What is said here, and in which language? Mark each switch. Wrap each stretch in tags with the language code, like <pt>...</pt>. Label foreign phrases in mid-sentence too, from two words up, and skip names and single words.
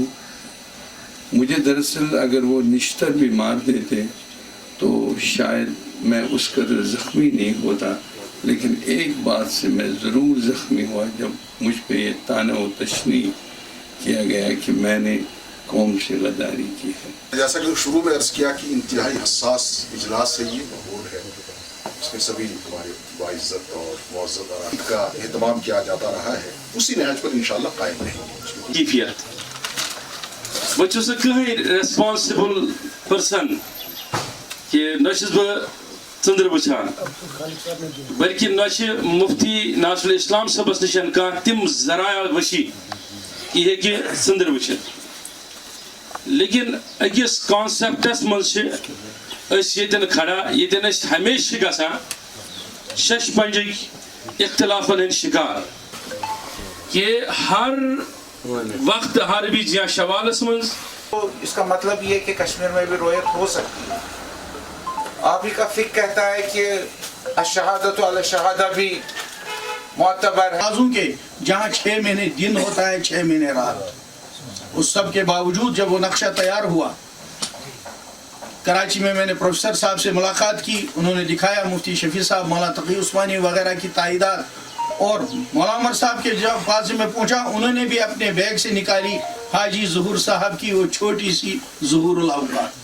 <ur>مجھے دراصل اگر وہ نشتر بھی مار دیتے تو شاید میں اس قدر زخمی نہیں ہوتا، لیکن ایک بات سے میں ضرور زخمی ہوا جب مجھ پہ یہ طعنہ و تشنیع کیا گیا کہ میں نے قوم سے غداری کی ہے۔ جیسا کہ شروع میں عرض کیا کہ انتہائی حساس اجلاس ہے، یہ معمول ہے، اس میں سبھی ہمارے باعزت اور معزز ارادی کا اہتمام کیا جاتا رہا ہے، اسی نہج پر انشاءاللہ قائم رہیں گے۔</ur> <ks>بہٕ چھُس نہٕ کٕہٕنۍ</ks> <en>responsible person</en> <ks>کہِ نہ چھُس بہٕ ژٔنٛدٕر وٕچھان، بلکہِ نہ چھِ مفتی ناصر الاسلام صٲبس نِش کانٛہہ تِم ذرایع وشی کہِ یہِ ہیٚکہِ ژٔنٛدٕر وٕچھِتھ، لیکن أکِس کانسیپٹس منٛز چھِ أسۍ ییٚتٮ۪ن کھڑا ییٚتٮ۪ن أسۍ ہمیشہِ چھِ گژھان شش پنجٕکۍ اختلافن ہٕنٛدۍ شِکار کہ</ks> <ur>ہر وقت ہر بھی جہاں</ur> <ks>شوالس منز</ks> <ur>اس کا مطلب یہ کہ کشمیر میں بھی رویت ہو سکتی ہے۔ آپ ہی کا فقہ کہتا ہے کہ</ur> <ar>الشہادۃ علی الشہادہ</ar> <ur>بھی معتبر ہے۔ تقاضوں کے جہاں 6 مہینے دن ہوتا ہے 6 مہینے رات، اس سب کے باوجود جب وہ نقشہ تیار ہوا، کراچی میں نے پروفیسر صاحب سے ملاقات کی، انہوں نے دکھایا، مفتی شفیع صاحب، مولانا تقی عثمانی وغیرہ کی تائیدات، اور مولانا عمر صاحب کے جب پاس میں پہنچا انہوں نے بھی اپنے بیگ سے نکالی حاجی ظہور صاحب کی وہ چھوٹی سی ظہور الاوقات۔</ur>